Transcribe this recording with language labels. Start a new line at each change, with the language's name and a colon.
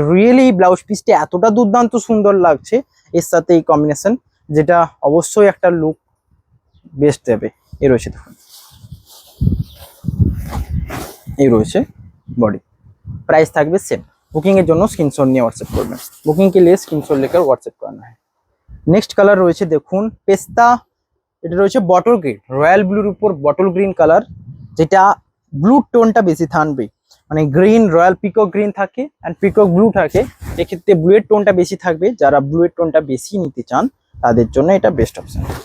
Bangla: Really blouse পিসটা এতটা দুর্দান্ত সুন্দর লাগছে এর সাথে এই কম্বিনেশন, যেটা অবশ্যই একটা লুক বেস্ট দেবে। এ রয়েছে দেখুন, এই রয়েছে বডি। প্রাইস থাকবে সেম। বুকিং এর জন্য স্ক্রিনশট নিয়ে হোয়াটসঅ্যাপ করবেন।
Hindi: বুকিং के लिए স্ক্রিনশট लेकर व्हाट्सएप करना है।
Bangla: নেক্সট কালার রয়েছে দেখুন পেস্তা, এটা রয়েছে বটল গ্রিন, রয়্যাল ব্লুর উপর বটল গ্রিন কালার, যেটা ব্লু টোনটা বেশি থাকবে, মানে গ্রিন রয়্যাল পিকক গ্রিন থাকে অ্যান্ড পিকক ব্লু থাকে, এক্ষেত্রে ব্লু এর টোনটা বেশি থাকবে। যারা ব্লু এর টোনটা বেশি নিতে চান তাদের জন্য এটা বেস্ট অপশন।